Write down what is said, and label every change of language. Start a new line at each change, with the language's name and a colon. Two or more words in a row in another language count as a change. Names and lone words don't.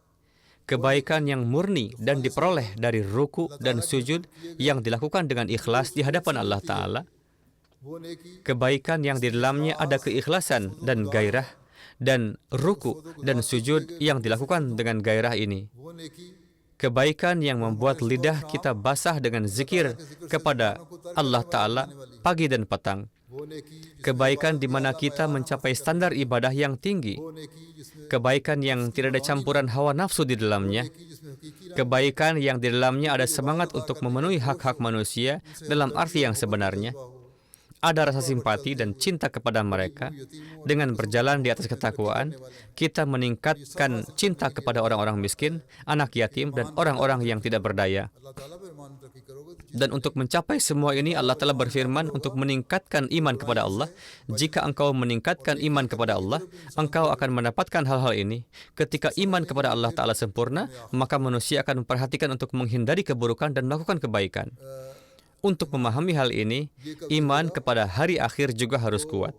Indonesian: Kebaikan yang murni dan diperoleh dari ruku dan sujud yang dilakukan dengan ikhlas di hadapan Allah Ta'ala. Kebaikan yang di dalamnya ada keikhlasan dan gairah dan ruku dan sujud yang dilakukan dengan gairah ini.
Urdu: وہ نیکی
Indonesian: Kebaikan yang membuat lidah kita basah dengan zikir kepada Allah Ta'ala pagi dan petang.
Urdu: وہ نیکی
Indonesian: Kebaikan di mana kita mencapai standar ibadah yang tinggi.
Urdu: وہ نیکی جس میں
Indonesian: Kebaikan yang tidak ada campuran hawa nafsu di dalamnya.
Urdu: جس میں حقیقی
Indonesian: Kebaikan yang di dalamnya ada semangat untuk memenuhi hak-hak manusia dalam arti yang sebenarnya. Ada rasa simpati dan cinta kepada mereka. Dengan berjalan di atas ketakwaan, kita meningkatkan cinta kepada orang-orang miskin, anak yatim, dan orang-orang yang tidak berdaya.
Urdu: اللہ تعالیٰ پر ایمان ترقی کرو گے تو
Indonesian: Dan untuk mencapai semua ini, Allah telah berfirman untuk meningkatkan iman kepada Allah. Jika engkau meningkatkan iman kepada Allah, engkau akan mendapatkan hal-hal ini. Ketika iman kepada Allah Ta'ala sempurna, maka manusia akan memperhatikan untuk menghindari keburukan dan melakukan kebaikan. Untuk memahami hal ini, iman kepada hari akhir juga harus kuat.